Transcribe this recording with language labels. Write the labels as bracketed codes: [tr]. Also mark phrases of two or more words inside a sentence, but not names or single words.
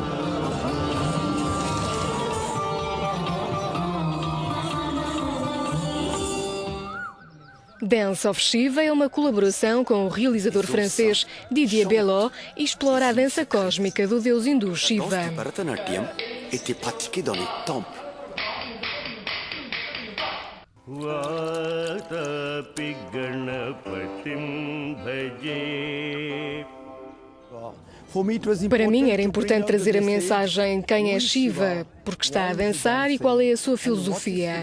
[pt] Dance of Shiva é uma colaboração com o realizador francês Didier Belot e explora a dança cósmica do deus hindu Shiva. [fr] Bharatanatyam était pratiqué dans les temples. [pt] Para mim era importante trazer a mensagem quem é Shiva, porque está a dançar e qual é a sua filosofia.